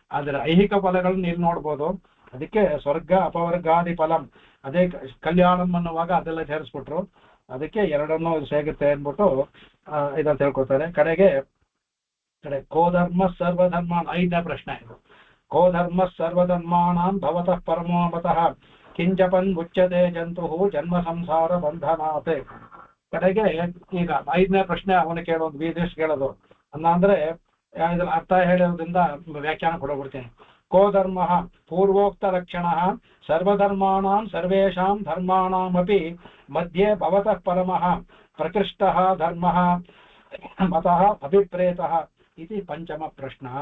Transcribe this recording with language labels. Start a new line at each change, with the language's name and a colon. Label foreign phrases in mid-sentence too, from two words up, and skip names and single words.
Kannada: ಆದ್ರೆ ಐಹಿಕ ಫಲಗಳನ್ನ ಇಲ್ಲಿ ನೋಡ್ಬೋದು, ಅದಕ್ಕೆ
Sanskrit: ಸ್ವರ್ಗ ಅಪವರ್ಗಾದಿ ಫಲಂ,
Kannada: ಅದೇ ಕಲ್ಯಾಣಂ ಅನ್ನುವಾಗ ಅದೆಲ್ಲ ಸೇರಿಸ್ಬಿಟ್ರು. ಅದಕ್ಕೆ ಎರಡನ್ನೂ ಸೇಗುತ್ತೆ ಅಂದ್ಬಿಟ್ಟು ಇದನ್ನು ತಿಳ್ಕೊತಾರೆ. ಕಡೆ
Sanskrit: ಕೋಧರ್ಮ ಸರ್ವಧರ್ಮ,
Kannada: 5ನೇ ಪ್ರಶ್ನೆ ಇದು.
Sanskrit: ಕೋಧರ್ಮ ಸರ್ವಧರ್ಮಾಣಾಂ ಭವತಃ ಪರಮೋ ಮತಃ ಕಿಂಜಪನ್ ಮುಚ್ಯತೆ ಜಂತು ಜನ್ಮ ಸಂಸಾರ ಬಂಧನಾತೆ.
Kannada: ಕಡೆಗೆ ಈಗ 5ನೇ ಪ್ರಶ್ನೆ ಅವನು ಕೇಳೋದು, ವಿದೇಶ್ ಕೇಳೋದು ಅಂದ್ರೆ ಇದ್ರ ಅರ್ಥ ಹೇಳೋದ್ರಿಂದ ವ್ಯಾಖ್ಯಾನ ಕೊಡಬಿಡ್ತೀನಿ.
Sanskrit: ಕೋಧರ್ಮ ಪೂರ್ವೋಕ್ತ ಲಕ್ಷಣ ಸರ್ವಧರ್ಮಾಣಾಂ ಸರ್ವೇಷಾಂ ಧರ್ಮಾಣಾಮಪಿ ಮಧ್ಯೆ ಭವತಃ ಪರಮಃ ಪ್ರಕೃಷ್ಟಃ ಧರ್ಮಃ ಮತಃ ಅಭಿಪ್ರೇತಃ ಇತಿ ಪಂಚಮ ಪ್ರಶ್ನ.